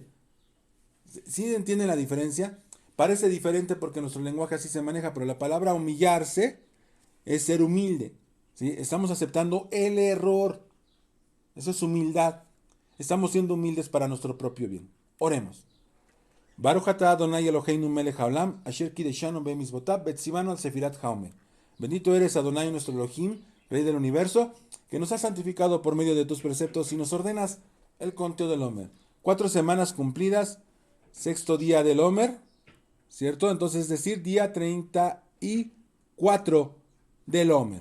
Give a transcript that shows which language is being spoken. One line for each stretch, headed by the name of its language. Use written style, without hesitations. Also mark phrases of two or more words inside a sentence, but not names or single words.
Spanish: ¿Sí entienden la diferencia? Parece diferente porque nuestro lenguaje así se maneja, pero la palabra humillarse es ser humilde. ¿Sí? Estamos aceptando el error. Eso es humildad. Estamos siendo humildes para nuestro propio bien. Oremos.
Hebrew: ברוך אתה אדוני אלוהינו מלך העולם, אשר קדשנו במצותיו וצונו על ספירת העומר.
Spanish: Bendito eres Adonai nuestro Elohim, Rey del universo, que nos has santificado por medio de tus preceptos y nos ordenas el conteo del Homer. 4 semanas cumplidas, sexto día del Homer, ¿cierto? Entonces es decir, día 34 del Homer.